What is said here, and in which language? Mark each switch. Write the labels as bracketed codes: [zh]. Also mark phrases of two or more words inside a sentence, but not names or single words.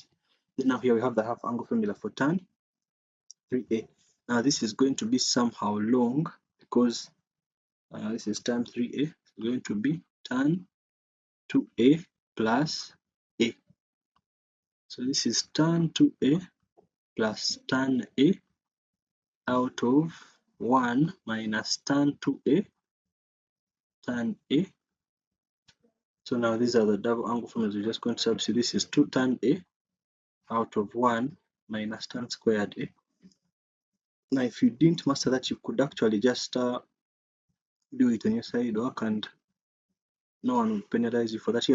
[en] Then now here we have the half angle formula for tan 3a. Now this is going to be somehow long because this is tan 3a. It's going to be tan 2a plus a. So this is tan 2a plus tan a out of 1 minus tan 2a tan a. So now these are the double angle formulas. We're just going to substitute. This is 2 tan a out of 1 minus tan squared a. Now if you didn't master that, you could actually just do it on your side work and no one will penalize you for that.